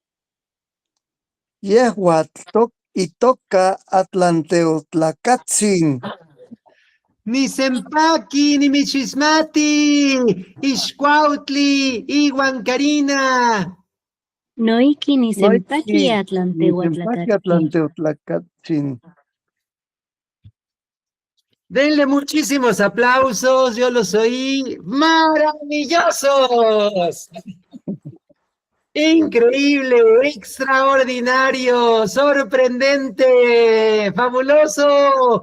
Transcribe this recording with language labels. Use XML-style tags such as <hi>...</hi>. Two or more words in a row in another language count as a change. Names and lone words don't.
<nah>Yehuatl itoca Atlanteotlacatzin. Ni Sempaki, ni Michismati, Ixcuautli, Iwan Karina. Noiki ni Sempaki Noiki Atlantehuatlacatl. Atlanteotlacatzin.</nah> <es>Denle muchísimos aplausos, yo los oí maravillosos. Increíble, extraordinario, sorprendente, fabuloso.</es>